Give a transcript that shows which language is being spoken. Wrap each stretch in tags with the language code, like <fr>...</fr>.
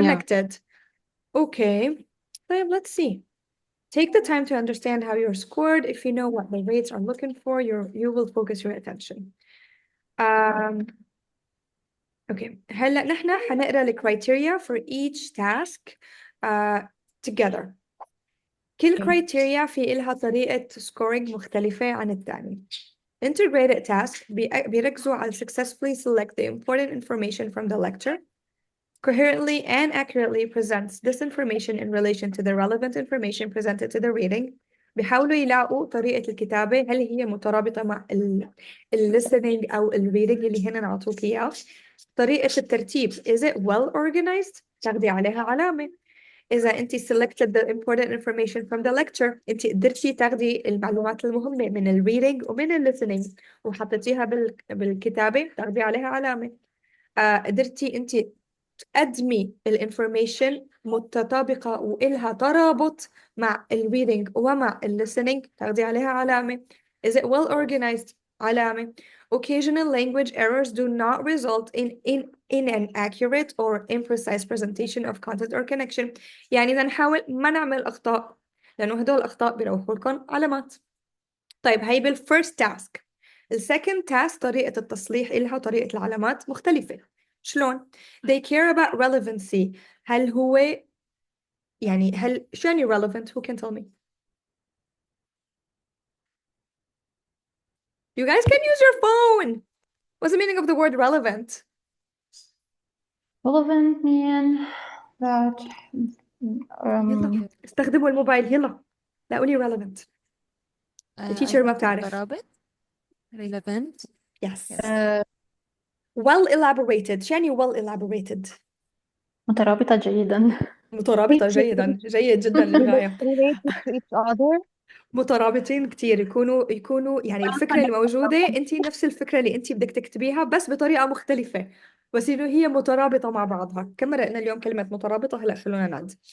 <en>connected. Okay, let's see. Take the time to understand how you're scored. If you know what the rates are looking for, you will focus your attention. Okay,</en> <ar>هلا نحن حنقرا</ar> <en>the criteria for each task together.</en> <ar>كل criteria في إلها طريقة scoring مختلفة عن الثاني.</ar> <en>Integrated task</en> <ar>بيركزوا على</ar> <en>successfully select the important information from the lecture, coherently and accurately presents this information in relation to the relevant information presented to the reading.</en> <ar>بيحاولوا يلاقوا طريقة الكتابة هل هي مترابطة مع listening أو reading اللي هنا نعطوك إياه. طريقة الترتيب</ar> <en>is it well organized؟</en> <ar>تاخدي عليها علامة. إذا أنت</ar> <en>selected the important information from the lecture</en> <ar>أنت قدرتي تاخدي المعلومات المهمة من reading ومن listening وحطيتيها بالكتابة تاخدي عليها علامة. قدرتي أنت تقدمي الانفورميشن متطابقة وإلها ترابط مع reading ومع listening تاخدي عليها علامة.</ar> <en>Is it well organized؟ علامة. Occasional language errors do not result in inaccurate or imprecise presentation of content or connection.</en> <ar>يعني بدنا نحاول ما نعمل أخطاء لأنه هدول الأخطاء بيروحوا لكم علامات. طيب هي بالفيرست تاسك. السكند تاسك طريقة التصليح إلها طريقة العلامات مختلفة. شلون؟</ar> <en>They care about relevancy.</en> <ar>هل هو يعني شو يعني relevant?</ar> <en>Who can tell me? You guys can use your phone. What's the meaning of the word relevant? Relevant mean that</en> <ar>يلا استخدموا الموبايل يلا لا قولي relevant.</ar> <en>The teacher</en> <ar>ما بتعرف. مترابط relevant.</ar> <en>Yes. Well elaborated.</en> <ar>شو يعني well elaborated? مترابطة جيدا. مترابطة جيدا جيد جدا للغاية.</ar> <en>Related to each other.</en> <ar>مترابطين كتير يكونوا يعني الفكرة الموجودة انت نفس الفكرة اللي انت بدك تكتبيها بس بطريقة مختلفة بس انه هي مترابطة مع بعضها. كم مرقنا اليوم كلمة مترابطة هلا خلونا نعد.</ar>